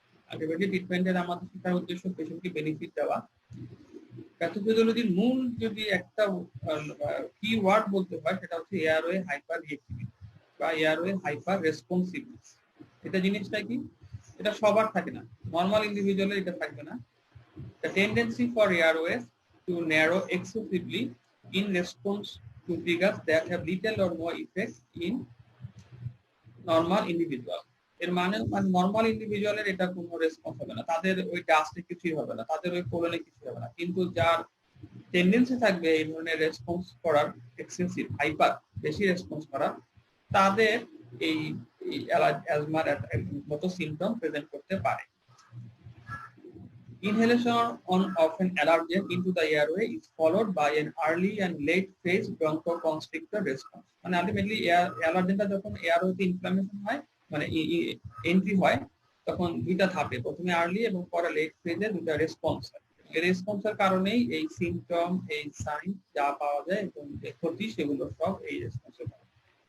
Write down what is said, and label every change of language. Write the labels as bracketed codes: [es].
[bn] Ultimately ট্রিটমেন্টের আমাদের শেখার উদ্দেশ্য পেশেন্টকে বেনিফিট দেওয়া। প্যাথোফিজিওলজির মূল যদি একটা কি ওয়ার্ড বলতে হয় সেটা হচ্ছে এয়ারওয়ে হাইপার রিঅ্যাক্টিভিটি বা এয়ারওয়ে হাইপার রেসপন্সিভনেস। এটা জিনিসটা কি, এটা সবার থাকে না, নরমাল ইন্ডিভিজুয়ালের এটা থাকবে না। [en] The tendency for airways to narrow excessively in response to triggers that have little or no effect in normal individual. [bn] এর মানে নরমাল ইন্ডিভিজুয়ালের এটা কোনো রেসপন্স হবে না, তাদের ওই ডাস্টে কিছুই হবে না, তাদের ওই কোলনে কিছু হবে না। কিন্তু যার টেন্ডেন্সি থাকবে এই ধরনের রেসপন্স করার, এক্সেসিভ হাইপার বেশি রেসপন্স করার, তাদের এই অ্যাজমার মতো সিমটম প্রেজেন্ট করতে পারে। [en] Inhalation of an allergen into the airway is followed by an early and late phase bronchoconstrictor response. [bn] মানে আলটিমেটলি অ্যালার্জেনটা যখন এয়ারওয়েতে ইনফ্লামেশন হয়, মানে এন্ট্রি হয়, তখন দুইটা ধাপে, প্রথমে আর্লি এবং পরে লেট ফেজে দুইটা রেসপন্স হয়। এই রেসপন্সের কারণেই এই সিমটম, এই সাইন যা পাওয়া যায় এবং যে ক্ষতি সেগুলো সব এই রেসপন্সে পাওয়া যায়।